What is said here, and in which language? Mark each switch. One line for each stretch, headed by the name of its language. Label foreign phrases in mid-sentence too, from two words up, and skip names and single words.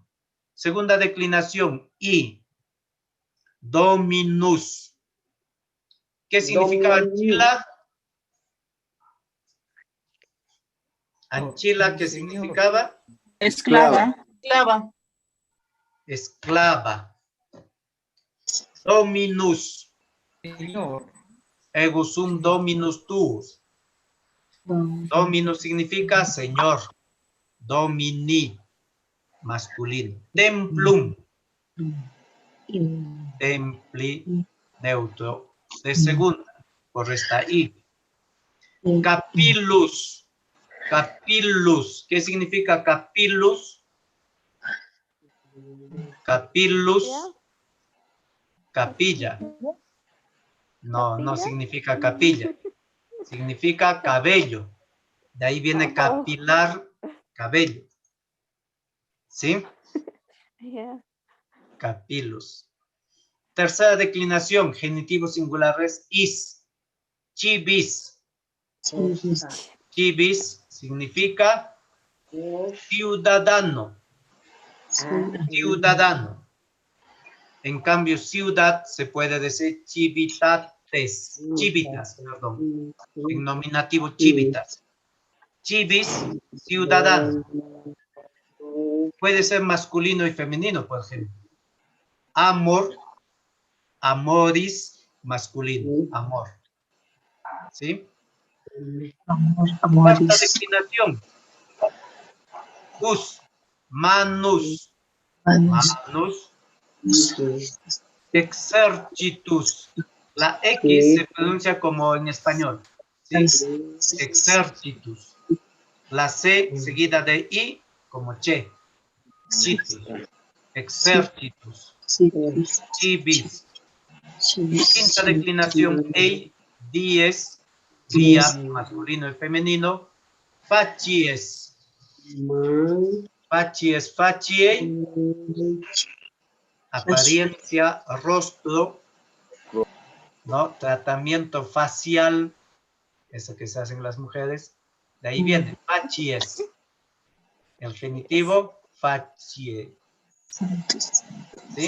Spanish: Segunda declinación, I, dominus. ¿Qué significa anchila? Anchila, ¿qué significaba? Esclava. Esclava. Esclava. Dominus. Señor.
Latin: Ego sum dominus tuus. Dominus
Spanish: significa señor. Domini, masculino. Templum. Templi, neutro. De segunda, por esta I. Capillus. Capillus. ¿Qué significa capillus? Capillus. Capilla. No, no significa capilla. Significa cabello. De ahí viene capilar, cabello. ¿Sí? Capillus. Tercera declinación, genitivo singular es is. Civis. Civis significa ciudadano. Ciudadano. En cambio, ciudad se puede decir civitates. Civitas, perdón. En nominativo, civitas. Civis, ciudadano. Puede ser masculino y femenino, por ejemplo. Amor, amoris, masculino, amor. ¿Sí? Cuarta declinación. Us.
Latin: manus, manus, exercitus.
Spanish: La X se pronuncia como en español, ¿sí? Exercitus. La C seguida de I como che. Citus. Exercitus. Civis. Quinta declinación, ei, dies, día, masculino y femenino.
Latin: Facies. Facies, facie.
Spanish: Apariencia, rostro, ¿no? Tratamiento facial, eso que se hacen las mujeres. De ahí viene, facies. El genitivo, facie. ¿Sí?